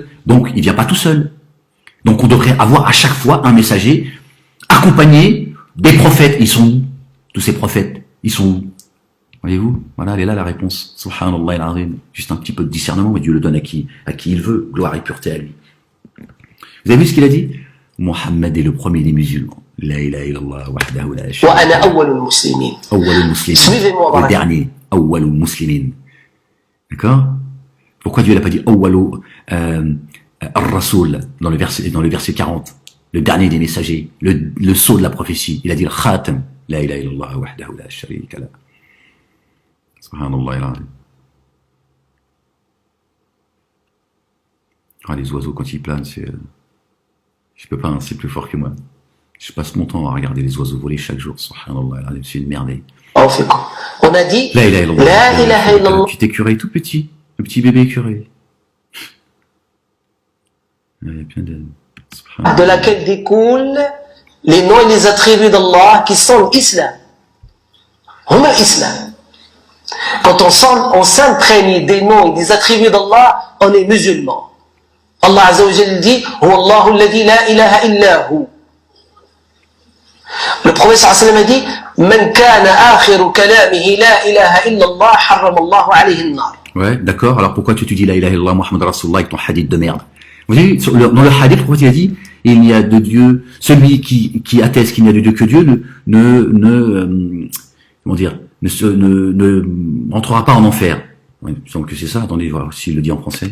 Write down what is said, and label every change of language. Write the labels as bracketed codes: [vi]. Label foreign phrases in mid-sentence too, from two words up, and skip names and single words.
[fr] Donc, il vient pas tout seul. Donc, on devrait avoir à chaque fois un messager accompagné des prophètes. Ils sont où? Tous ces prophètes, ils sont où? Voyez-vous? Voilà, elle est là la réponse. [ar] سبحان الله العظيم. [fr] Juste un petit peu de discernement, mais Dieu le donne à qui il veut. Gloire et pureté à lui. Vous avez vu ce qu'il a dit? Mohammed est le premier des musulmans. [ar] لا إله إلا الله وحده لا شريك وأنا أول المسلمين. أول المسلمين. [fr] Suivez-moi, le dernier. [ar] أول المسلمين. [fr] D'accord? Pourquoi Dieu n'a pas dit [ar] أول الرسول [fr] dans le verset 40? Le dernier des messagers, le sceau de la prophétie. Il a dit le khatam. [ar] لا إله إلا الله وحده لا شريك له. سبحان الله العظيم. [fr] Ah, les oiseaux quand ils planent, je peux pas, hein, c'est plus fort que moi. Je passe mon temps à regarder les oiseaux voler chaque jour. [ar] سبحان الله العظيم, [fr] c'est une merveille. On a dit [ar] لا إله إلا الله. لا إله إلا الله. [fr] Petit écureuil tout petit, le petit bébé écureuil. Il y a plein de laquelle découlent les noms et les attributs d'Allah qui sont l'islam. On a l'islam. Quand on s'imprègne des noms et des attributs d'Allah, on est musulman. [ar] الله عز وجل dit هو الله الذي لا إله إلا هو. [fr] Le prophète [ar] صلى الله عليه وسلم [fr] a dit [ar] من كان آخر كلامه لا إله إلا الله حرم الله عليه النار. [fr] Ouais, d'accord. Alors pourquoi tu dis [ar] لا إله إلا الله محمد رسول الله [fr] avec ton hadith de merde? Vous voyez, dans le hadith, le prophète a dit il n'y a de Dieu, celui qui atteste qu'il n'y a de Dieu que Dieu ne entrera pas en enfer. Ouais, il me semble que c'est ça. Attendez, voir s'il le dit en français.